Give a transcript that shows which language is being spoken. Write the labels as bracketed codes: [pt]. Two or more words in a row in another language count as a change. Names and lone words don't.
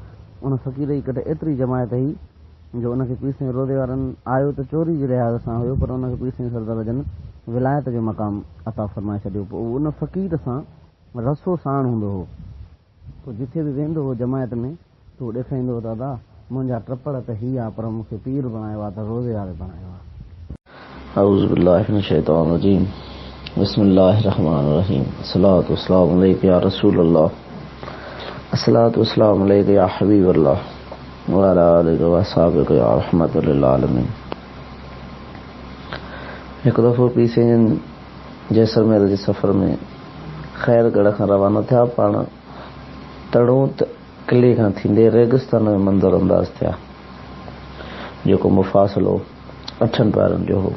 [sd] उन फ़क़ीर जी कॾहिं एतिरी जमायत हुई जो उनखे पीर साईं रोज़े वारनि आयो त चोरी जे लिहाज़ सां हुयो पर उनखे पीर साईं सरदार जन विलायत जो मक़ाम अता फ़रमाए छॾियो। पोइ उन फ़क़ीर सां रसो साण हूंदो हो। पोइ जिथे बि वेंदो हो जमायत में त उहो ॾेखारींदो हो दादा मुंहिंजा टपड़ त हीअ आहे पर मूंखे पीर बणायो आहे त रोज़े वारे बणायो आहे। [ar] أعوذ بالله من الشيطان الرجيم بسم الله الرحمن الرحيم الصلاة والسلام عليك يا رسول الله الصلاة والسلام عليك يا حبيب الله وعلى آلك وأصحابك يا رحمة للعالمين. [sd] हिकु दफ़ो पीर साईं जैसलमेर जे सफ़र में ख़ैरगढ़ खां रवाना थिया। पाण तड़ों किले खां थींदे रेगिस्तान में मंज़र अंदाज़ थिया जेको मुफ़ासिलो 8 पैरनि जो हो।